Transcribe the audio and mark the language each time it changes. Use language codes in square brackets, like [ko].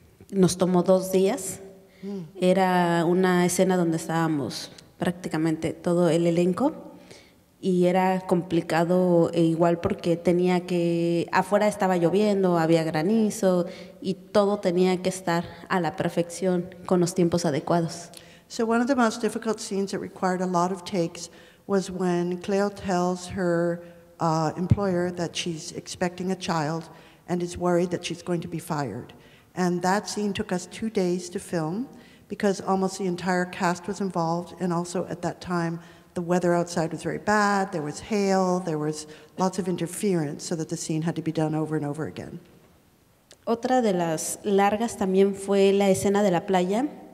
[es] Nos tomó 2 días. Era una escena donde estábamos prácticamente todo el elenco y era complicado igual porque afuera estaba lloviendo, había granizo y todo tenía que estar a la perfección con los tiempos adecuados. [en] So one of the most difficult scenes that required a lot of takes was when Cleo tells her employer that she's expecting a child and is worried that she's going to be fired. And that scene took us 2 days to film because almost the entire cast was involved, and also at that time the weather outside was very bad, there was hail, there was lots of interference, so that the scene had to be done over and over again. [es] Otra de las largas también fue la escena de la playa.